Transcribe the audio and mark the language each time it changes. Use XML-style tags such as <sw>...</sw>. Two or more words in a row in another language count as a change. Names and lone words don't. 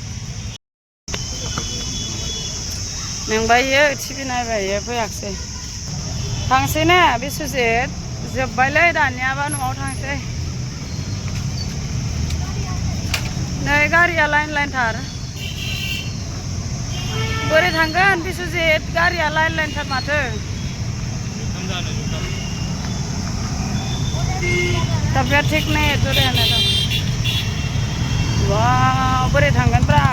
<brx>नोंबायो टिभि नायबायो फैयाखिसै थांसै ने बिसुजित जोब्बायलै दानियाबा न'आव थांसै नै गारिया लाइन थार बोरै थांगोन बिसुजित गारिया लाइन थार माथो</brx> <hi>तबियत ठीक नहीं है तो रहने दो वाह</hi> <brx>बोरै थांगोन</brx> <hi>ब्रा</hi>